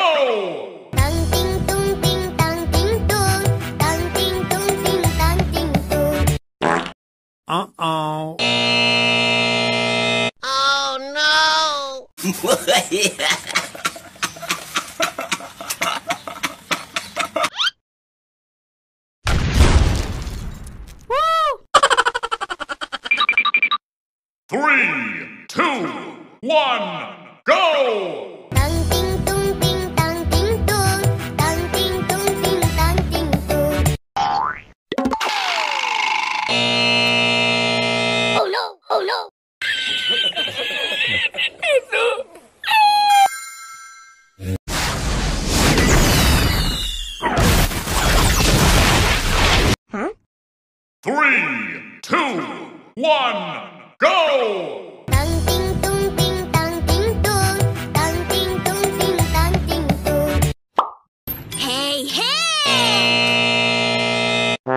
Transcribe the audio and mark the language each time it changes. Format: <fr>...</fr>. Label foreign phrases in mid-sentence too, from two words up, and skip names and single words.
<en>Tang ting tung ting tang ting tung, tang ting tung ting tang ting tung. Uh-oh. Oh no! Three, two, one, go! Tang ting tung ting tang ting tung, tang ting tung ting tang ting tung. Oh no! Oh no! Huh? 3, 2, 1, go! Tang ting tung ting tang ting tung, tang ting tung ting tang ting tung. Hey hey!</en>